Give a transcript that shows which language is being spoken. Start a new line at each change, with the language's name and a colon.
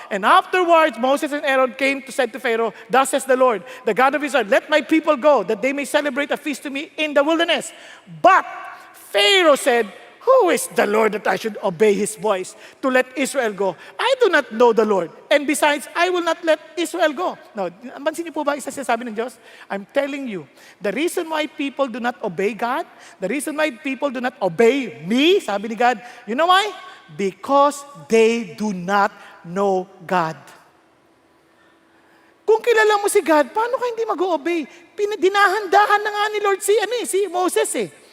English: And afterwards, Moses and Aaron came to say to Pharaoh, thus says the Lord, the God of Israel, let my people go, that they may celebrate a feast to me in the wilderness. But Pharaoh said, who is the Lord that I should obey His voice to let Israel go? I do not know the Lord. And besides, I will not let Israel go.
Filipino: Now, pansin niyo po ba isa sinasabi ng Diyos?
English: I'm telling you, the reason why people do not obey God, the reason why people do not obey me,
Filipino: sabi ni God,
English: you know why? Because they do not know God.
Filipino: Kung kilala mo si God, paano ka hindi mag-obey? Dinahandahan na nga ni Lord si Moses eh.